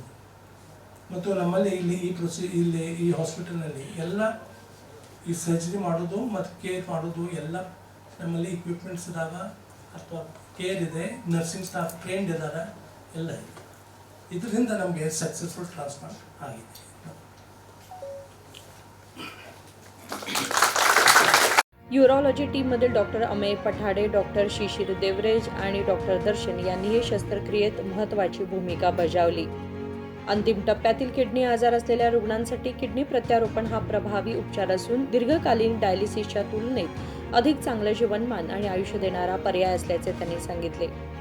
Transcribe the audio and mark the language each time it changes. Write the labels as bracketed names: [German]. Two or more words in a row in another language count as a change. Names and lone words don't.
[Kannada] ಮತ್ತು ನಮ್ಮಲ್ಲಿ ಇಲ್ಲಿ ಈ ಹಾಸ್ಪಿಟಲ್ನಲ್ಲಿ ಎಲ್ಲ ಈ ಸರ್ಜರಿ ಮಾಡೋದು ಮತ್ತು ಕೇರ್ ಮಾಡೋದು ಎಲ್ಲ ನಮ್ಮಲ್ಲಿ ಇಕ್ವಿಪ್ಮೆಂಟ್ಸ್ ಇದಾವ ಅಥವಾ ಕೇರ್ ಇದೆ, [English] nursing staff trained [Kannada] ಇದ್ದಾರೆ, ಎಲ್ಲ ಇದೆ. ಇದರಿಂದ ನಮಗೆ [English] successful transplant [Kannada] ಆಗಿದೆ. [Marathi] युरॉलॉजी टीममधील डॉक्टर अमेय पठाडे, डॉक्टर शिशिर देवरेज आणि डॉक्टर दर्शन यांनी हे शस्त्रक्रियेत महत्त्वाची भूमिका बजावली. अंतिम टप्प्यातील किडनी आजार असलेल्या रुग्णांसाठी किडनी प्रत्यारोपण हा प्रभावी उपचार असून दीर्घकालीन डायलिसिसच्या तुलनेत अधिक चांगलं जीवनमान आणि आयुष्य देणारा पर्याय असल्याचे त्यांनी सांगितले.